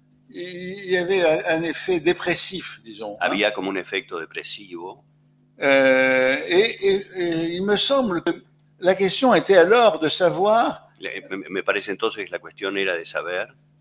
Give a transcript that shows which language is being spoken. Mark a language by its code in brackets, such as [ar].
[fr] Il y avait un effet dépressif, disons. [es] Había como un efecto depresivo. [fr] Et il me semble que la question était alors de savoir. [es] Me parece entonces que la cuestión era de saber